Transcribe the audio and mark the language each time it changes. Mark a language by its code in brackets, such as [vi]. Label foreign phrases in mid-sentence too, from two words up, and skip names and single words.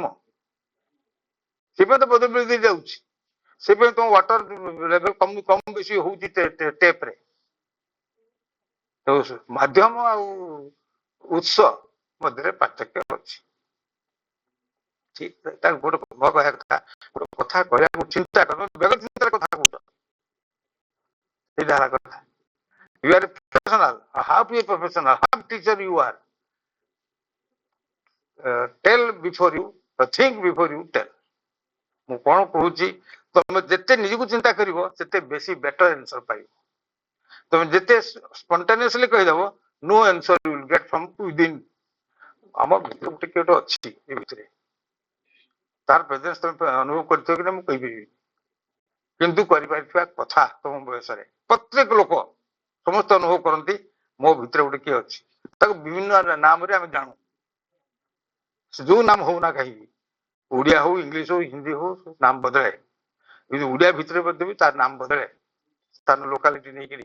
[or] ସେପାଇଁ ତ ବଦଳି ଯାଉଛି, ସେପାଇଁ ତମ ୱାଟର ଲେଭେଲ କମ ବେଶୀ ହଉଛି ଟେପ୍ରେ। ମାଧ୍ୟମ ଆଉ ଉତ୍ସ ମଧ୍ୟରେ ପାର୍ଥକ୍ୟ ଅଛି। ଠିକ, ଗୋଟେ କହିବା କଥା, ଗୋଟେ କଥା କହିବାକୁ ଚିନ୍ତା କର, ବେଗ ଚିନ୍ତାର କଥା କହୁଛ, ସେଇଟା ହେଲା କଥା। [en] You are a professional, how to be a professional, how teacher you are. Tell before you, think before you tell. [or] ମୁଁ କଣ କହୁଛି, ତମେ ଯେତେ ନିଜକୁ ଚିନ୍ତା କରିବ, ସେତେ ବେଶୀ [en] better answer [or] ପାଇବ। ତମେ ଯେତେ ସ୍ପଣ୍ଟାନିୟସଲି କହିଦବ, [en] no answer you will get from within. [or] ଆମ ଭିତରେ ଗୋଟେ କିଏ ଗୋଟେ ଅଛି, ଏ ଭିତରେ ତାର ପ୍ରେଜେନ୍ସ ତମେ ଅନୁଭବ କରିଥିବ କି ନା ମୁଁ କହିପାରିବି, କିନ୍ତୁ କରିପାରିଥିବା କଥା ତମ ବୟସରେ ପ୍ରତ୍ୟେକ ଲୋକ ସମସ୍ତେ ଅନୁଭବ କରନ୍ତି, ମୋ ଭିତରେ ଗୋଟେ କିଏ ଅଛି। ତାକୁ ବିଭିନ୍ନ ନାମରେ ଆମେ ଜାଣୁ, ଯୋଉ ନାମ ହଉନା କାହିଁକି, ଓଡିଆ ହଉ, ଇଂଲିଶ ହଉ, ହିନ୍ଦୀ ହଉ, ନାମ ବଦଳେ, କିନ୍ତୁ ଓଡିଆ ଭିତରେ ମଧ୍ୟ ବି ତାର ନାମ ବଦଳେ, ସ୍ଥାନ ଲୋକାଲିଟି ନେଇକିରି।